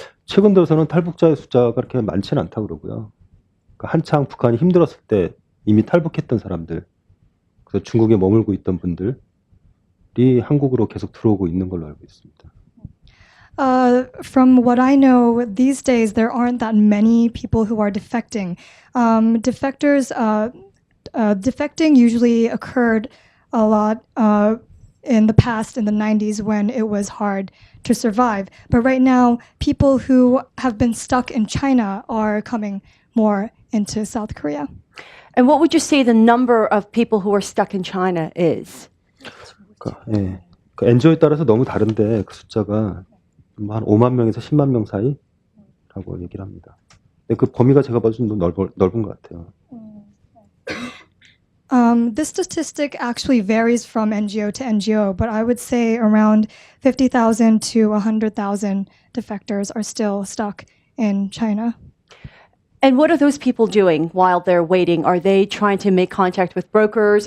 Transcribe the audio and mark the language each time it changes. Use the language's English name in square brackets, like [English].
[Korean] 최근 들어서는 탈북자의 숫자가 그렇게 많지는 않다고 그러고요. 그러니까 한창 북한이 힘들었을 때 이미 탈북했던 사람들, 그래서 중국에 머물고 있던 분들이 한국으로 계속 들어오고 있는 걸로 알고 있습니다. [English] From what I know, these days there aren't that many people who are defecting. Defecting usually occurred a lot in the past, in the 90s, when it was hard to survive. But right now, people who have been stuck in China are coming more into South Korea. And what would you say the number of people who are stuck in China is? [Korean] 그 NGO에 따라서 너무 다른데 그 숫자가 한 5만 명에서 10만 명 사이라고 얘기를 합니다. 근데 그 범위가 제가 봐도 좀 넓은 것 같아요. [English] This statistic actually varies from NGO to NGO, but I would say around 50,000 to 100,000 defectors are still stuck in China. And what are those people doing while they're waiting? Are they trying to make contact with brokers?